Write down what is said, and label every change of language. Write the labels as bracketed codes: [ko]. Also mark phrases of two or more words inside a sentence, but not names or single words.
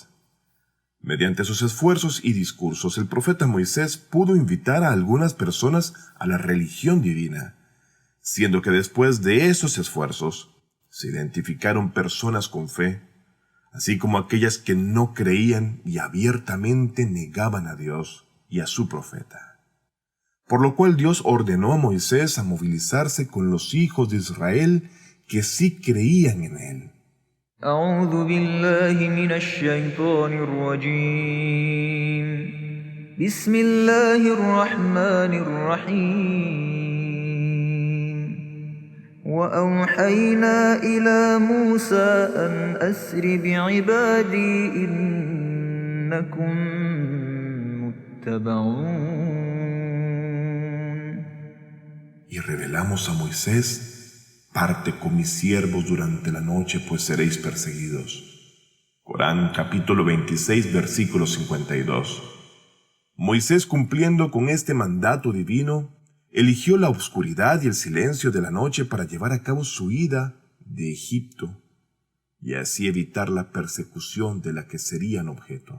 [es] Mediante sus esfuerzos y discursos, el profeta Moisés pudo invitar a algunas personas a la religión divina, siendo que después de esos esfuerzos se identificaron personas con fe, así como aquellas que no creían y abiertamente negaban a Dios y a su profeta. Por lo cual Dios ordenó a Moisés a movilizarse con los hijos de Israel que sí creían en él. [ar] أعوذ بالله من الشيطان الرجيم بسم الله الرحمن الرحيم وأوحينا إلى موسى أن أسر بعبادي إنكم متبعون. [es] Y revelamos a Moisés: parte con mis siervos durante la noche, pues seréis perseguidos. Corán, capítulo 26, versículo 52. Moisés, cumpliendo con este mandato divino, eligió la oscuridad y el silencio de la noche para llevar a cabo su huida de Egipto y así evitar la persecución de la que serían objeto.